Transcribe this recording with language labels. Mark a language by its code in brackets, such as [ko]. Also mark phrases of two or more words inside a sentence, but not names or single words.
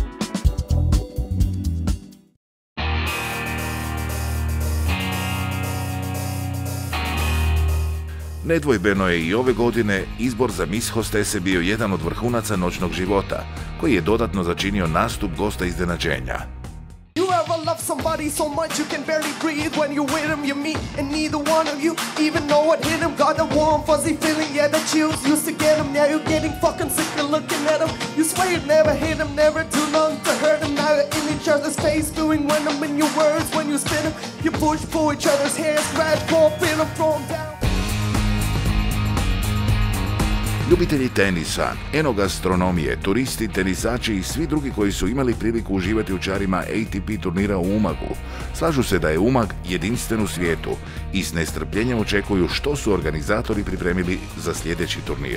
[hr] Nedvojbeno je i ove godine izbor za Miss Hostese bio jedan od vrhunaca noćnog života, koji je dodatno začinio nastup gosta iznenađenja. [en] You ever love somebody so much you can barely breathe when you're with them, you meet and neither one of you even know what hit them. Got a warm fuzzy feeling, yeah, the chills used to get them. Now you're getting fucking sick of looking at them. You swear you'd never hit them, never too long to hurt them. Now you're in each other's face, doing when them in your words when you spin them. You pull each other's hair, scratch, pull, feel them, throw them down. [hr] Ljubitelji tenisa, enogastronomije, turisti, tenisači i svi drugi koji su imali priliku uživati u čarima ATP turnira u Umagu, slažu se da je Umag jedinstven u svijetu i s nestrpljenjem očekuju što su organizatori pripremili za sljedeći turnir.